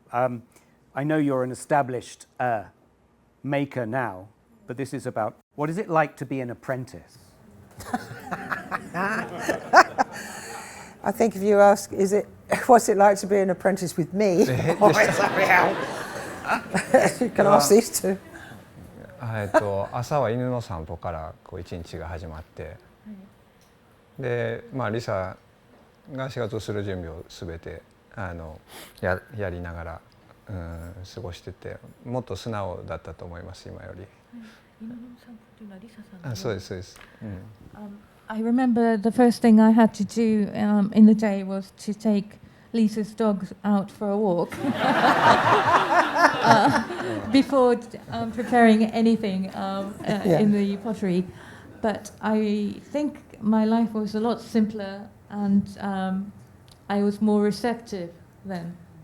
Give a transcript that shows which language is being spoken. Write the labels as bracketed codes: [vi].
[en] I know you're an established maker now, but this is about, what is it like to be an apprentice? I think if you ask, what's it like to be an apprentice with me? Or somebody else? You can ask these two. [ja] 朝は犬の散歩から一日が始まって、で、まあリサが仕事する準備をすべてやりながら、過ごしてて、もっと素直だったと思います今より。犬の散歩というのはリサさん。そうですそうです。 [en] I remember the first thing I had to do in the day was to take Lisa's dogs out for a walk before preparing anything in the pottery. But I think my life was a lot simpler, and I was more receptive then.